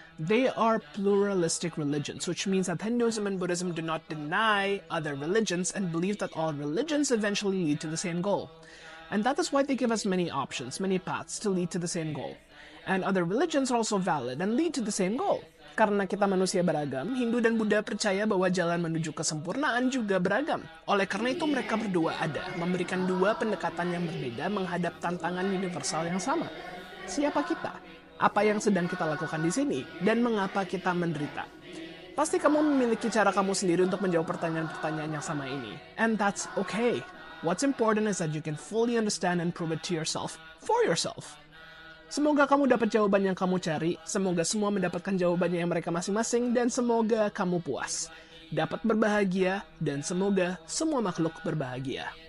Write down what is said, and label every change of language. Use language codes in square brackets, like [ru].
[en] They are pluralistic religions, which means that Hinduism and Buddhism do not deny other religions and believe that all religions eventually lead to the same goal. And that is why they give us many options, many paths to lead to the same goal. And other religions are also valid and lead to the same goal. [id] Karena kita manusia beragam, Hindu dan Buddha percaya bahwa jalan menuju kesempurnaan juga beragam. Oleh karena itu mereka berdua ada, memberikan dua pendekatan yang berbeda menghadap tantangan universal yang sama. Siapa kita? Apa yang sedang kita lakukan di sini? Dan mengapa kita menderita? Pasti kamu memiliki cara kamu sendiri untuk menjawab pertanyaan-pertanyaan yang sama ini. [en] And that's okay. What's important is that you can fully understand and prove it to yourself, for yourself. [id] Semoga kamu dapat jawaban yang kamu cari, semoga semua mendapatkan jawabannya yang mereka masing-masing, dan semoga kamu puas, dapat berbahagia, dan semoga semua makhluk berbahagia.